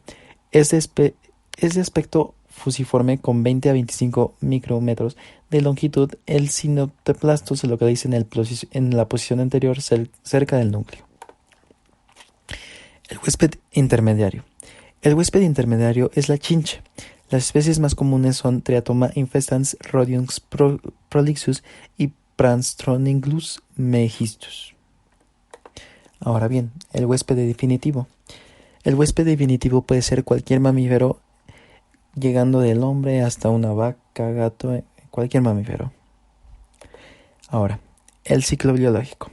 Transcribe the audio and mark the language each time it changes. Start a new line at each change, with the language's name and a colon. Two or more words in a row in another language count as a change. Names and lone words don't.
Spanish: Es de aspecto fusiforme con 20 a 25 micrómetros de longitud. El cinetoplasto se localiza en la posición anterior cerca del núcleo. El huésped intermediario. El huésped intermediario es la chinche. Las especies más comunes son Triatoma infestans, Rhodium prolixus y Prastroningulus megistus. Ahora bien, el huésped definitivo. El huésped definitivo puede ser cualquier mamífero, llegando del hombre hasta una vaca, gato, cualquier mamífero. Ahora, el ciclo biológico.